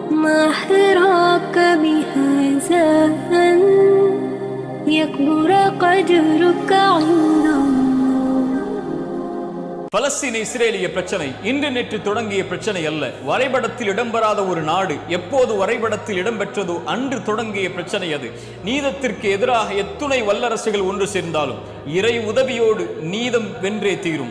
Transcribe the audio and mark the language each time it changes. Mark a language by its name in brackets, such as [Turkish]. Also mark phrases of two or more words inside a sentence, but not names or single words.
[Arabic] ما أحراك بهذا أن يكبر قدرك عند الله. [Tamil] பலஸ்தீன இஸ்ரேலிய பிரச்சனை இன்று நேற்று தொடங்கிய பிரச்சனை அல்ல. வரைபடத்தில் இடம்பெறாத ஒரு நாடு எப்போது வரைபடத்தில் இடம்பெற்றதோ அன்று தொடங்கிய பிரச்சனை அது. நீதத்திற்கு எதிராக எத்துணை வல்லரசுகள் ஒன்று சேர்ந்தாலும் இறை உதவியோடு நீதம் வென்றே தீரும்.